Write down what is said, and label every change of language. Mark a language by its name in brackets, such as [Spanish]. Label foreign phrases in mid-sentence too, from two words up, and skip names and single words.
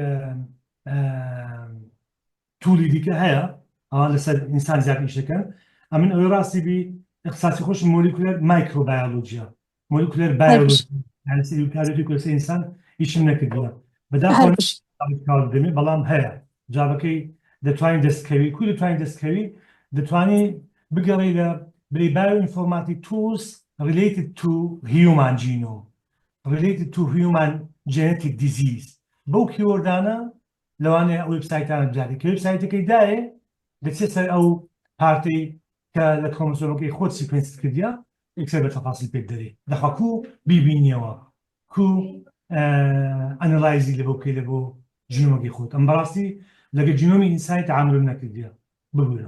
[Central Kurdish] توولی دیکە هەیە ئەوان لەسەر ئینسان زیاد ئیشەکەن ئەمن ئەوەی ڕاستی بی اختصاصی خۆش مۆلیکولەر مایکرۆبایۆلۆژیە مۆلیکولەر بایۆلۆژی یعنی سەرکارێکی لەسەر ئینسان هیچم نەکردووە بەداخەوە دەمێ بەڵام هەیە جوابەکەی دەتوانین دەستکەوی کوی دەتوانین دەستکەوی دەتوانین بگەڕی لە [English] bioinformatic tools related to human genome related to human genetic disease [Central Kurdish] بەو کیوەردانە لەوانەیە وێبسایتانە بجاری کە وێبسایتەکەی دایێ دەچێت سەر ئەو پارتی کە لە کۆمۆسۆمەکەی خۆت سیکوێنس کردیا یەکسەر بە تەفاصیل پێت دەرێ دەخوا کو بیبینیەوە کو ئەنەلایزی لە بۆ بکەی لە بۆ جینۆمەکەی خۆت ئەم بەڕاستی لەگە جینۆمی ئینسانی تەعاملم نەکردیە ببوورە